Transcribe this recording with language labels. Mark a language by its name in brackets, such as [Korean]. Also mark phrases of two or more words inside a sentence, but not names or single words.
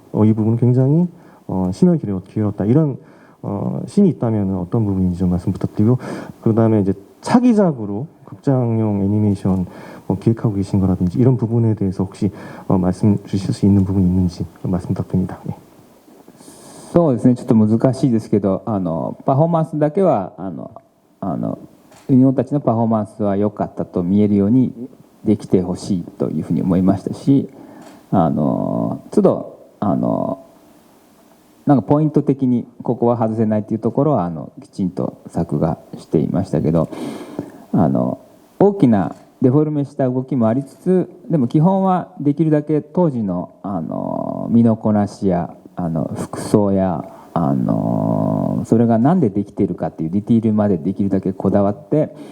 [Korean] 이 부분은 굉장히 심혈 기울였다. 이런 신이 있다면 어떤 부분인지 좀 말씀 부탁드리고, 그 다음에 이제 차기작으로 극장용 애니메이션 기획하고 계신 거라든지 이런 부분에 대해서 혹시 말씀 주실 수 있는 부분이 있는지 말씀 부탁드립니다. 네. [Japanese] そうですね、ちょっと難しいですけど、パフォーマンスだけはユニオンたちのパフォーマンスは良かったと見えるようにできてほしいというふうに思いましたし、都度なんかポイント的にここは外せないというところはきちんと作画していましたけど、大きなデフォルメした動きもありつつ、でも基本はできるだけ当時の身のこなしや服装やそれが何でできているかっていうディティールまでできるだけこだわって、